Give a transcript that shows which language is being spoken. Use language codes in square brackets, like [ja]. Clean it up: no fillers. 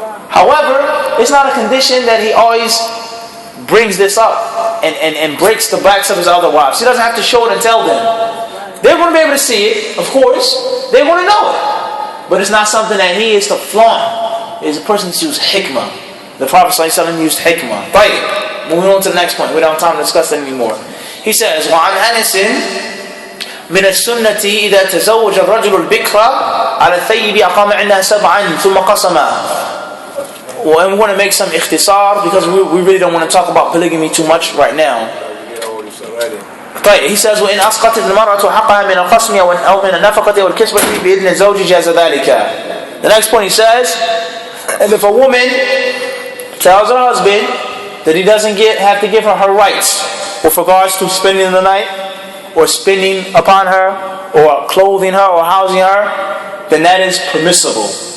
[en] However, it's not a condition that he always brings this up and breaks the backs of his other wives. He doesn't have to show it and tell them. They're going to be able to see it, of course. They're going to know it. But it's not something that he is to flaunt. It's a person to use hikmah. The Prophet ﷺ used hikmah. Right. Moving on to the next point. We don't have time to discuss that anymore. He says, [ar] وعن أنس من السنة إذا تزوج الرجل البكرة على الثيب أقام عندها 7 ثم قسمها. [en] Well, and we want to make some ikhtisar because we really don't want to talk about polygamy too much right now. Right. He says, [ar] وإن أسقطت المرأة حقها من القسم أو من النفقة والكسبة بإذن الزوج جاز ذلك. [en] The next point he says, and if a woman tells her husband that he doesn't have to give her her rights with regards to spending the night or spending upon her or clothing her or housing her, then that is permissible.